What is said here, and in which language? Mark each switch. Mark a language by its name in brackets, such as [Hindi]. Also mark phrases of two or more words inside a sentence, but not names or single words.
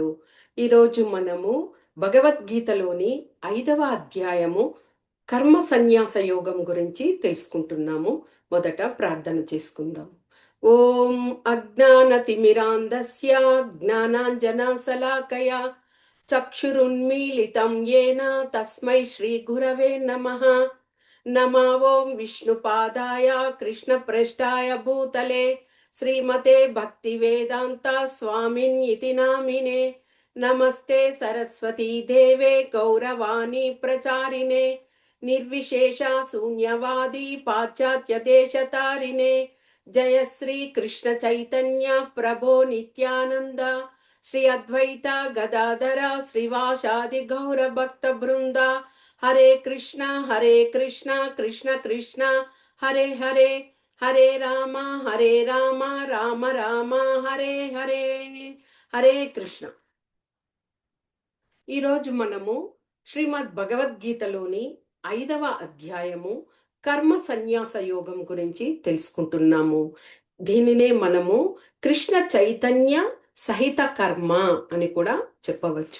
[Telugu] ఈరోజు మనము భగవద్గీతలోని 5వ అధ్యాయము కర్మ సన్యాస యోగం గురించి తెలుసుకుంటున్నాము. మొదట ప్రార్థన చేసుకుందాం. [Sanskrit] ఓం అజ్ఞానతిమిరాంధస్య జ్ఞానాంజనశలాకయా చక్షురున్మీలితం येन తస్మై శ్రీ గురవే నమః. नमो ओं विष्णुपादाय कृष्णप्रेष्ठाय भूतले श्रीमते भक्तिवेदान्ता स्वामिन्निति नामिने। नमस्ते सरस्वती देवे गौरवाणी प्रचारिणे निर्विशेषा शून्यवादी पाश्चात्य देशतारिणे। जय श्री कृष्ण चैतन्य प्रभो नित्यानंद श्री अद्वैता गदाधरा श्रीवासादि गौर भक्त वृंदा। हरे कृष्ण कृष्ण कृष्ण हरे हरे हरे राम राम राम हरे हरे हरे कृष्ण। [Telugu] ఈరోజు మనము శ్రీమద్ భగవద్గీతలోని 5వ అధ్యాయము కర్మ సన్యాస యోగం గురించి తెలుసుకుంటున్నాము. దీనినే మనము కృష్ణ చైతన్య సహిత కర్మ అని కూడా చెప్పవచ్చు.